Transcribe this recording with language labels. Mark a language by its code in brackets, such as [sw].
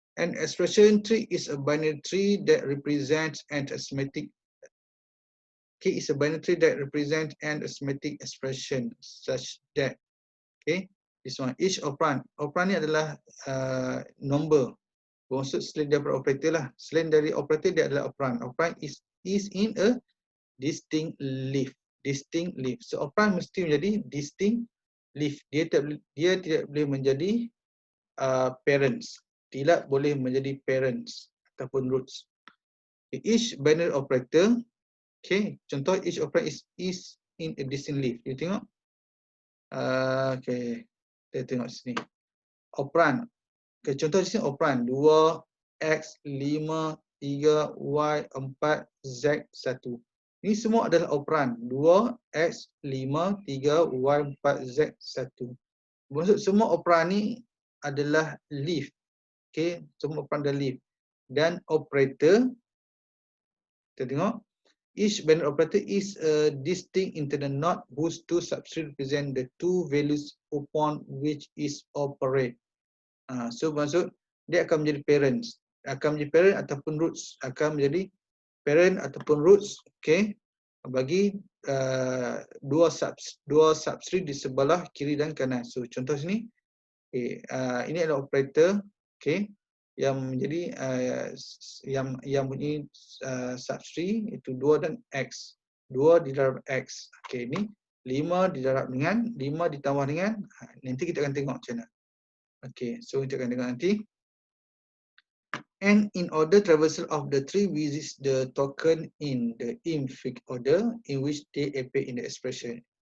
[en] An expression tree is a binary tree that represents an arithmetic. Okay, is a binary tree that represents an arithmetic expression such that. Okay, this one. Each operand. [ms] Operand ni adalah number. Maksud selain daripada operator lah. Selain dari operator dia adalah operand. [en] Operand is in a distinct leaf. Distinct leaf. So operand [ms] mesti menjadi [en] distinct leaf. [ms] Dia tidak boleh menjadi parents. Tidak boleh menjadi parents ataupun roots. Okay. [en] Each binary operator, okay, contoh each operator is in a distinct leaf. [ms] You tengok. Okay, kita tengok sini. Operand. Okay, contoh di sini operand 2, X, 5, 3, Y, 4, Z, 1. Ini semua adalah operand 2, X, 5, 3, Y, 4, Z, 1. Maksud semua operand ni adalah leaf. Okay, semua operand adalah leaf. Dan operator, kita tengok, [en] each binary operator is a distinct internal node whose two substrate represent the two values upon which is operate. [ms] So maksud dia akan menjadi parents, akan menjadi parent ataupun roots, akan menjadi parent ataupun roots, okay, bagi dua substrate di sebelah kiri dan kanan. So contoh sini, okay, ini adalah operator, okay, yang menjadi yang mempunyai substrate itu 2 dan X. 2 didarab X. Okay, ini 5 didarab dengan 5 ditambah dengan nanti kita akan tengok macam mana. Okay, so kita akan tengok nanti. [en] And in order traversal of the tree visits the token in the infix order in which they appear in the expression.